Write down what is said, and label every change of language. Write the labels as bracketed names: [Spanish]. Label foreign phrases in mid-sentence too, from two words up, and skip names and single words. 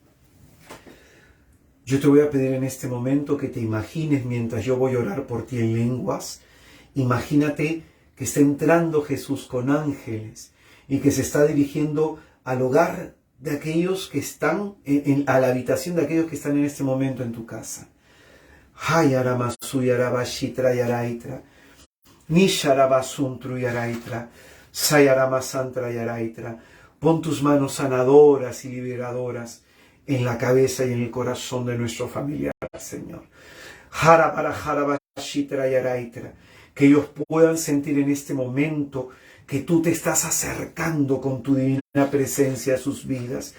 [Spanish] Yo te voy a pedir en este momento que te imagines mientras yo voy a orar por ti en lenguas. Imagínate que está entrando Jesús con ángeles y que se está dirigiendo al hogar de aquellos que están, a la habitación de aquellos que están en este momento en tu casa. Hayaramasuyarabashitra yaraitra, Nisharabasuntru yaraitra, Sayaramasantra yaraitra. Pon tus manos sanadoras y liberadoras en la cabeza y en el corazón de nuestro familiar, Señor. Harabaraharabashi yaraitra. Que ellos puedan sentir en este momento que tú te estás acercando con tu divina presencia a sus vidas.